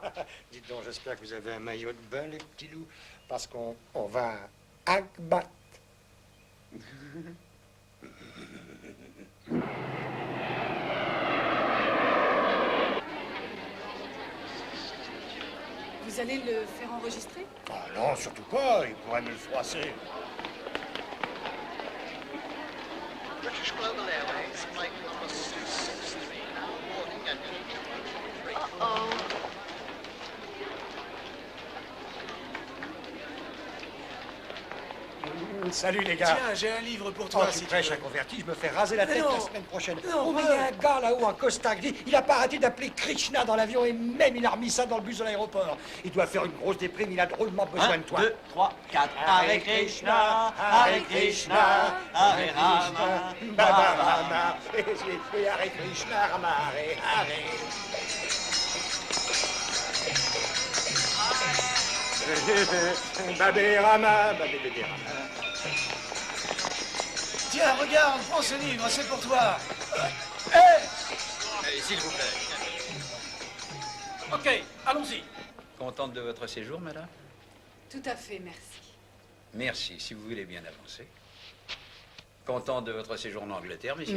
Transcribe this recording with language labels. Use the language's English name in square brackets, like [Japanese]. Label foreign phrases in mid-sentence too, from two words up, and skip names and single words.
[French] Dites donc, j'espère que vous avez un maillot de bain, les petits loups, parce qu'on va à Akbat. Vous allez le faire enregistrer? Ah non, surtout pas, il pourrait me le froisser. [English] British Global Airways, flight number 663, now boarding at gate 23. Uh-oh. [French] Salut les gars. Tiens, j'ai un livre pour toi. Oh, tu prêches un converti, je me fais raser la Mais tête non. la semaine prochaine. Non, Oh, mais il y a un gars là-haut en costard, il a pas arrêté d'appeler Krishna dans l'avion et même il a remis ça dans le bus de l'aéroport. Il doit faire une grosse déprime, il a drôlement besoin de toi. 1, 2, 3, 4. [Sanskrit] हरे कृष्ण, हरे कृष्ण, हरे राम, बाबा राम, et हरे कृष्ण, राम, हरे, हरे. Babé Rama, Babé Bébé Rama. [French] Tiens, regarde, prends ce livre, c'est pour toi. Allez, s'il vous plaît. Ok, allons-y. Contente de votre séjour, madame? Tout à fait, merci. Merci, si vous voulez bien avancer. Contente de votre séjour en Angleterre, monsieur?